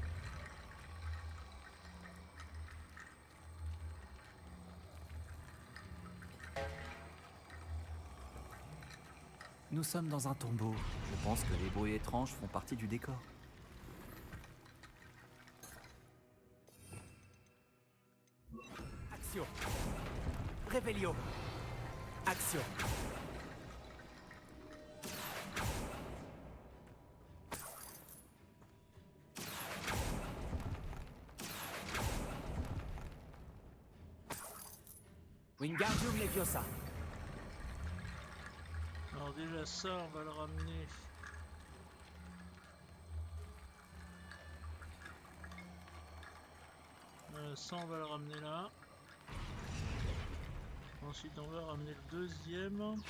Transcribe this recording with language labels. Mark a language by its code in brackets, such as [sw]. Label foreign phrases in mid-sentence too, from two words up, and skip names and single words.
[fr] Nous sommes dans un tombeau. Je pense que les bruits étranges font partie du décor. Action. Revelio. Action. Wingardium Leviosa. Alors déjà ça, on va le ramener. Ça, on va le ramener là. Ensuite, on va ramener le deuxième.